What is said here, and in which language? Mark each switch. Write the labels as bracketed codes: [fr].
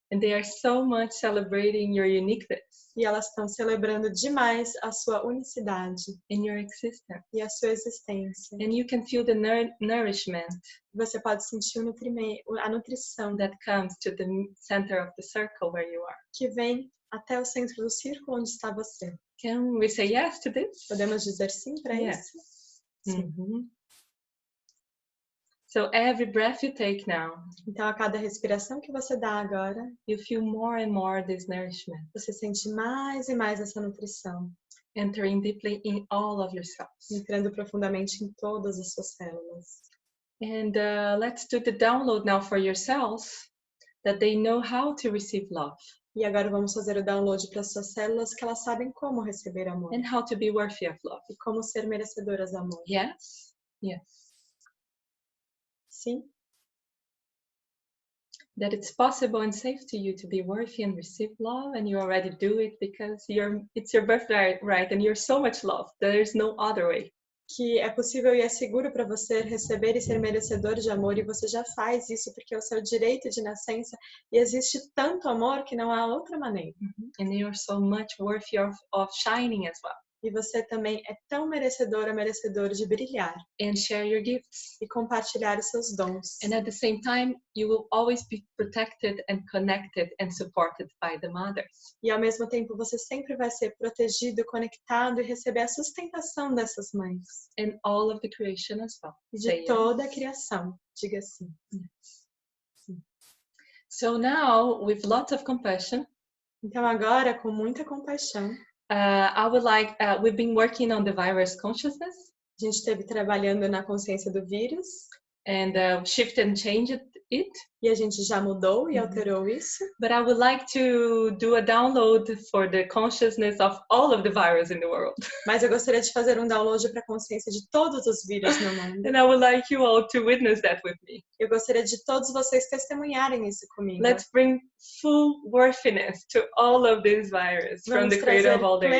[en] And they are so much celebrating your uniqueness [pt] E elas estão celebrando demais a sua unicidade [en] in your existence. [pt] e a sua existência. [en] And you can feel the nourishment [pt] Você pode sentir o nutrimento, a nutrição [en] that comes to the center of the circle where you are. [pt] que vem até o centro do círculo onde está você. [en] Can we say yes to this? [pt] Podemos dizer sim para [en] Yes. [pt] isso? Sim. [en] So every breath you take now, [pt] Então, a cada respiração que você dá agora, [en] you feel more and more this nourishment [pt] você sente mais e mais essa nutrição, [en] entering deeply in all of your cells. [pt] entrando profundamente em todas as suas células. [en] And let's do the download now for your cells that they know how to receive love [pt] E agora vamos fazer o download para suas células que elas sabem como receber amor [en] and how to be worthy of love. [pt] e como ser merecedoras de amor. [en] Yes? Yes. [pt] Sim? [en] That it's possible and safe to you to be worthy and receive love, and you already do it because it's your birthright, right? And you're so much loved. There is no other way. [pt] Que é possível e é seguro para você receber e ser merecedor de amor, e você já faz isso porque é o seu direito de nascença, e existe tanto amor que não há outra maneira. [en] And you're so much worthy of shining as well. [pt] E você também é tão merecedora, merecedor de brilhar [en] And share your gifts. [pt] e compartilhar os seus dons. [en] And at the same time, you will always be protected and connected and supported by the mothers. [pt] E ao mesmo tempo você sempre vai ser protegido, conectado e receber a sustentação dessas mães. [en] And all of the creation as well. [pt] E [en] Say [pt] de [en] yes. [pt] toda a criação. Diga sim. [en] So now, with lots of compassion, [pt] Então agora, com muita compaixão, [en] I would like, we've been working on the virus consciousness [pt] a gente esteve trabalhando na consciência do vírus [en] and shift and change it it. [pt] E a gente já mudou e alterou isso. [en] But I would like to do a download for the consciousness of all of the virus in the world. [pt] Mas eu gostaria de fazer um download para a consciência de todos os vírus no mundo. [en] And I would like you all to witness that with me. [pt] Eu gostaria de todos vocês testemunharem isso comigo. [en] Let's bring full worthiness to all of these virus from [pt] Vamos [en] the creator of all days of